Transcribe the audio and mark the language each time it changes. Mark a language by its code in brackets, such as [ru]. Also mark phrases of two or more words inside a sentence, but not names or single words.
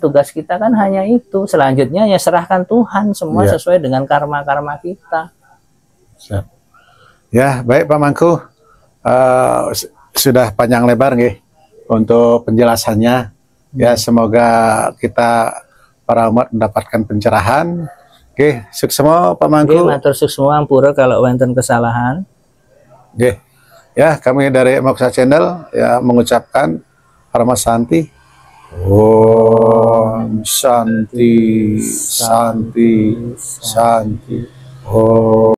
[id] Tugas kita kan hanya itu. Selanjutnya ya serahkan Tuhan, semua sesuai dengan karma-karma kita. Ya, baik Pak Mangku, sudah panjang lebar nih untuk penjelasannya. Ya, semoga kita para umat mendapatkan pencerahan. Oke, sukses semua Pak Mangku. Oke, matur semua ampura kalau wonten kesalahan. Oke. Ya, kami dari Moksa Channel ya mengucapkan [sa] Parama Santi. Om Santi, Santi, Santi. Om